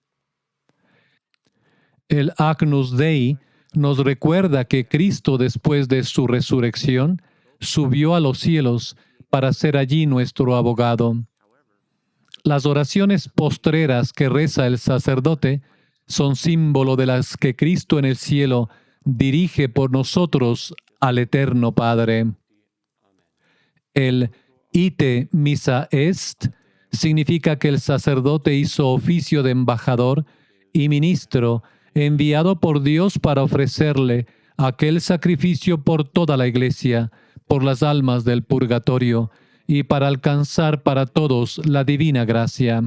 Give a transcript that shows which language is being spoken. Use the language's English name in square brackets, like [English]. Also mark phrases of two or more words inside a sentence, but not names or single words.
[Spanish] El Agnus Dei nos recuerda que Cristo, después de su resurrección, subió a los cielos para ser allí nuestro abogado. Las oraciones postreras que reza el sacerdote son símbolo de las que Cristo en el cielo dirige por nosotros al Eterno Padre. El [Latin] ite missa est [Spanish] significa que el sacerdote hizo oficio de embajador y ministro enviado por Dios para ofrecerle aquel sacrificio por toda la Iglesia, por las almas del purgatorio y para alcanzar para todos la divina gracia.